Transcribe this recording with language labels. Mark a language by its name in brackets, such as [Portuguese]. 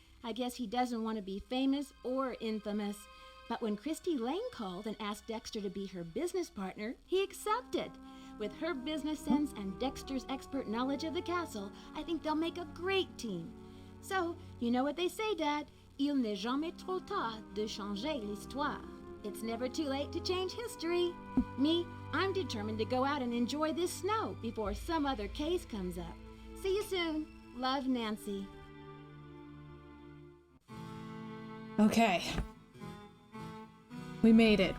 [English] I guess he doesn't want to be famous or infamous. But when Christy Lane called and asked Dexter to be her business partner, he accepted. With her business sense and Dexter's expert knowledge of the castle, I think they'll make a great team. So, you know what they say, Dad? [French] Il n'est jamais trop tard de changer l'histoire. [English] It's never too late to change history. Me, I'm determined to go out and enjoy this snow before some other case comes up. See you soon. Love, Nancy. Okay. We made it.